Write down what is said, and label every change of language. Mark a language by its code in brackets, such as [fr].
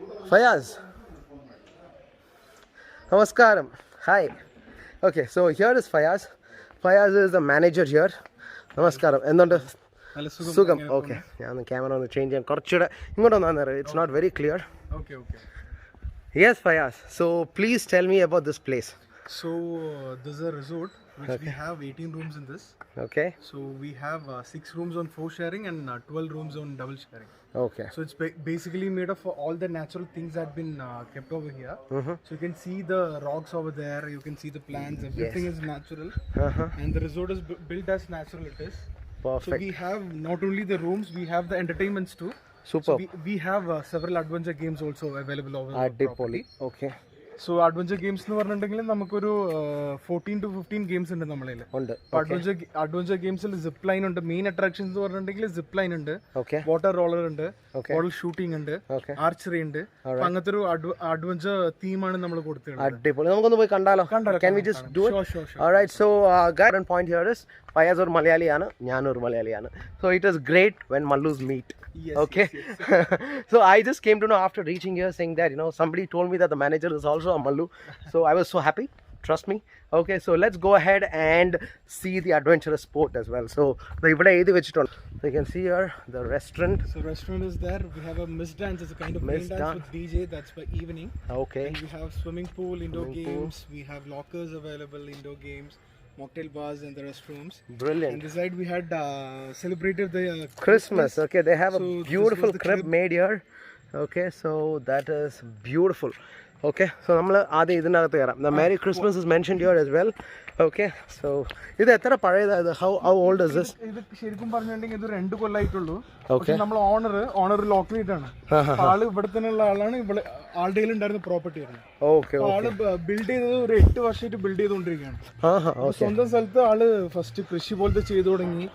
[ml] ഫയാസ്, നമസ്കാരം. Hi. [en] Okay, so here is Fayaz. Fayaz is the manager here. [ml] നമസ്കാരം. എന്തുണ്ട്? സുഖം. ഓക്കെ, ഞാൻ ക്യാമറ ഒന്ന് ചേഞ്ച് ചെയ്യാം. കുറച്ചുകൂടെ ഇങ്ങോട്ട് വന്നാൽ [en] It's not very clear. Yes Fayaz, so please tell me about this place. So this is a resort which we have 18 rooms in this. Okay. So we have 6 rooms on 4 sharing and 12 rooms on double sharing. Okay. So it's basically made of all the natural things that have been kept over here. So you can see the rocks over there, you can see the plants, everything is natural. And the resort is built as natural it is. Perfect. So we have not only the rooms, we have the entertainments too. Super. So we have several adventure games also available over the property. Okay. [ml] So adventure games എന്ന് പറഞ്ഞിട്ടുണ്ടെങ്കിൽ നമുക്കൊരു 14 to 15 games ഉണ്ട് നമ്മളെ. Adventure ഗെയിംസിൽ zip line ഉണ്ട്. Main attractions എന്ന് പറഞ്ഞിട്ടുണ്ടെങ്കിൽ zip line ഉണ്ട്, വാട്ടർ റോളർ ഉണ്ട്, ബോൾ ഷൂട്ടിംഗ് ഉണ്ട്, ആർച്ചറി ഉണ്ട്. അങ്ങനത്തെ ഒരു അഡ്വഞ്ചർ തീമാണ് നമ്മൾ കൊടുത്തത്. അടിപൊളി. നമുക്കൊന്ന് പോയി കണ്ടാലോ? [en] Can we just do it? Alright, so guys, point here is Fayaz [ml] ഒരു മലയാളിയാണ്, ഞാനൊരു മലയാളിയാണ്. [en] So it is great when Mallus meet. Yes, okay. Yes. So I just came to know after reaching here saying that somebody told me that the manager is also a Mallu. So I was so happy, trust me. Okay, so let's go ahead and see the adventurous sport as well. [ml] So ഇവിടെ എഴുതി വെച്ചിട്ടുണ്ട്. [en] So you can see here the restaurant. So restaurant is there. We have a mist dance. It's a kind of rain dance with DJ. That's for evening. Okay. And we have swimming pool, indoor games. We have lockers available, indoor games, mocktail bars and the restrooms. Brilliant. And this side we had celebrated the Christmas. Okay, they have a beautiful crib made here. Okay, so that is beautiful. Okay, so [ml] നമ്മൾ ആദ്യം ഇതിനകത്ത് കയറാം. [en] The Merry Christmas is mentioned here as well. Okay so [ml] ഇത് എത്ര പഴയതായത് [en] how old is this [ml] ഇത് ശരിക്കും പറഞ്ഞിട്ടുണ്ടെങ്കിൽ ഇത് 2 കൊല്ലമായിട്ടുള്ളൂ. [en] Okay. [ml] പക്ഷെ നമ്മൾ ഓണർ ലോക്കലേറ്റ് ആണ്. ആള് ഇവിടെ തന്നെയുള്ള ആളാണ്. ഇവിടെ ആളുടെ ഉണ്ടായിരുന്ന പ്രോപ്പർട്ടി ആയിരുന്നു. [en] okay [ml] ആള് ബിൽഡ് ചെയ്തത് ഒരു 8 വർഷമായിട്ട് ബിൽഡ് ചെയ്തുകൊണ്ടിരിക്കുകയാണ്. സ്വന്തം സ്ഥലത്ത് ആള് ഫസ്റ്റ് കൃഷി പോലത്തെ ചെയ്തു തുടങ്ങി.